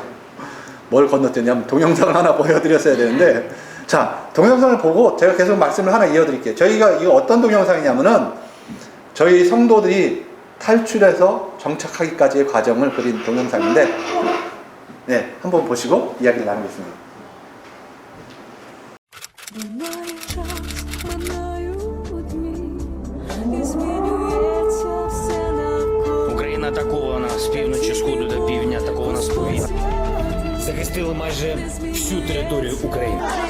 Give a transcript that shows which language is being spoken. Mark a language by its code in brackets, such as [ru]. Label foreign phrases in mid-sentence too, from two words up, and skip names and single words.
[ko] 뭘 건너뛰냐면 동영상을 하나 보여드렸어야 되는데, 자, 동영상을 보고 제가 계속 말씀을 하나 이어드릴게요. 저희가 이거 어떤 동영상이냐면은 저희 성도들이 탈출해서 정착하기까지의 과정을 그린 동영상인데, 네, 한번 보시고 이야기를 나누겠습니다. [uk] Україна атакована з півночі сходу до півдня, атакована з повітря. Захистили майже всю територію України.